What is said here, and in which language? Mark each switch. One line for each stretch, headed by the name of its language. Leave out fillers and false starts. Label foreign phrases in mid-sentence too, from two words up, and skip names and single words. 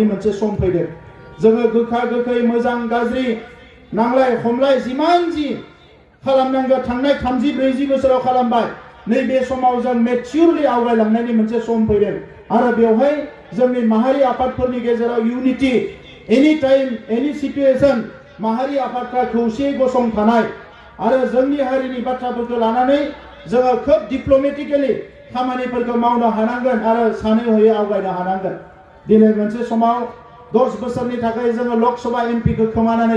Bodo: मोनसे सम फैदों जोङो गोखा गोखै मोजां गाज्रि नांलाय खमलाय जिमान जि खालामनांगौ थांनाय 30-40 बोसोराव खालामबाय नैबे समाव जों मेच्युरलि आवगायलांनायनि मोनसे सम फैदों आरो बेवहाय जोंनि माहारि आफादफोरनि गेजेराव
English: unity any time any situation
Bodo: माहारि आफादफ्रा खौसेयै गसंथानाय आरो जोंनि हारिनि बाथ्राफोरखौ लानानै जोङो खोब डिप्ल'मेटिकेलि खामानिफोरखौ मावनो हानांगोन आरो सानै हयै आवगायनो हानांगोन दिनै मोनसे समाव 10 बोसोरनि थाखाय जोङो लकसभा एमपिखौ खोमानानै